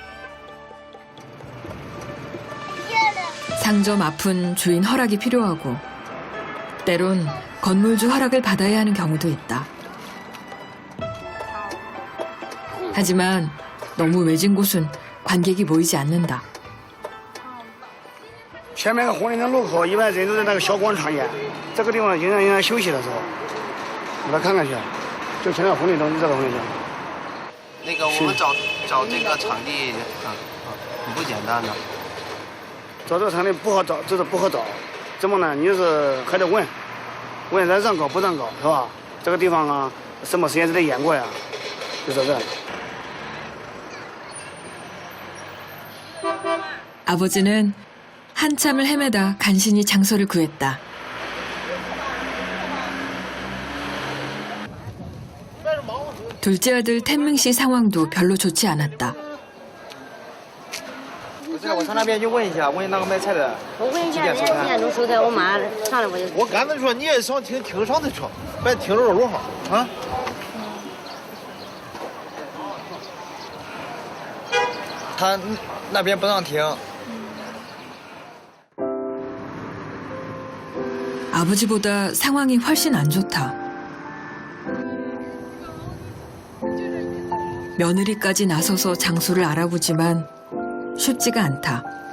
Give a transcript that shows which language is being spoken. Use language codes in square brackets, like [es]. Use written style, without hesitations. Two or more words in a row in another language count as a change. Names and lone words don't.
[ko] 상점 앞은 주인 허락이 필요하고 때론 건물주 허락을 받아야 하는 경우도 있다. 하지만 너무 외진 곳은 관객이 모이지 않는다. [zh] 前面个婚礼的路口，一般人都在那个小广场间，这个地方人家休息的时候，我来看看去，就前面婚礼中这个婚礼中。那个我们找这个场地很不简单的。找这个场地不好找，就是不好找。怎么呢？你就是还得问咱让搞不让搞是吧？这个地方啊，什么时间之内演过呀？就是这样。 [ko] 아버지는 한참을 헤매다 간신히 장소를 구했다. 둘째 아들 텐밍 씨 상황도 별로 좋지 않았다. [zh] 我上那边去问一下，问那个卖菜的。我问一下，人家几点钟收开？我马上上来我就。我刚才说你也上停上的车，别停着路上啊。他那边不让停。 [ko] 아버지보다 상황이 훨씬 안 좋다. 며느리까지 나서서 장소를 알아보지만 쉽지가 않다.